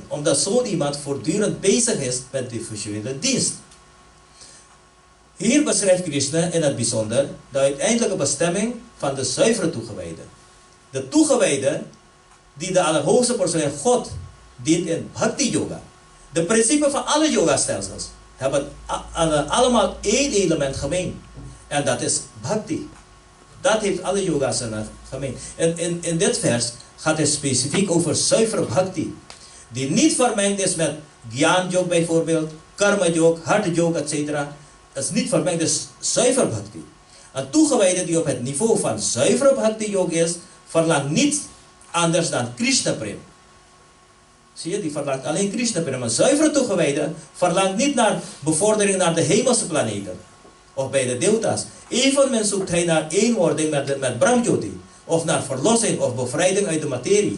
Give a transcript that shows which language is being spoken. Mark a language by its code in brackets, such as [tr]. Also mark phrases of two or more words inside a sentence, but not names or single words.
[nl] Omdat zo'n iemand voortdurend bezig is met de visuele dienst. Hier beschrijft Krishna in het bijzonder de uiteindelijke bestemming van de zuivere toegewijde. De toegewijde die de allerhoogste persoon God dient in bhakti yoga. De principes van alle yoga-stelsels hebben allemaal één element gemeen. En dat is bhakti. Dat heeft alle yoga's gemeen. En in dit vers gaat het specifiek over zuivere bhakti. Die niet vermengd is met gyan yoga bijvoorbeeld, karma yoga, hard yoga, etc. Dat is niet vermengd, dus zuiver bhakti. Een toegewijde die op het niveau van zuivere bhakti yoga is, verlangt niets anders dan Krishna prem. Zie je, die verlangt alleen Krishna Prem. Een zuivere toegewijde verlangt niet naar bevordering naar de hemelse planeten. Of bij de deelta's. Evenmin zoekt hij naar eenwording met Brahmjyoti. Of naar verlossing of bevrijding uit de materie.